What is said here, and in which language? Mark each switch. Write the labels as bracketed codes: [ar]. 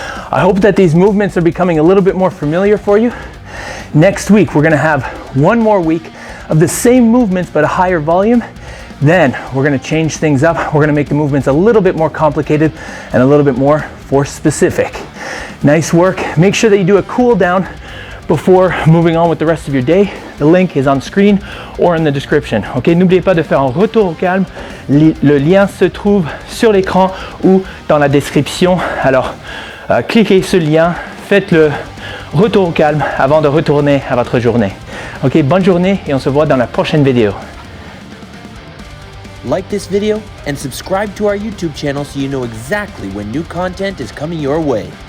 [en] I hope that these movements are becoming a little bit more familiar for you. Next week, we're gonna have one more week of the same movements, but a higher volume. Then we're gonna change things up. We're gonna make the movements a little bit more complicated and a little bit more force specific. Nice work. Make sure that you do a cool down before moving on with the rest of your day. The link is on screen or in the description. [fr] Ok, n'oubliez pas de faire un retour au calme. Le lien se trouve sur l'écran ou dans la description. Alors, cliquez ce lien, faites le retour au calme avant de retourner à votre journée. Ok, bonne journée et on se voit dans la prochaine vidéo. [en] Like this video and subscribe to our YouTube channel so you know exactly when new content is coming your way.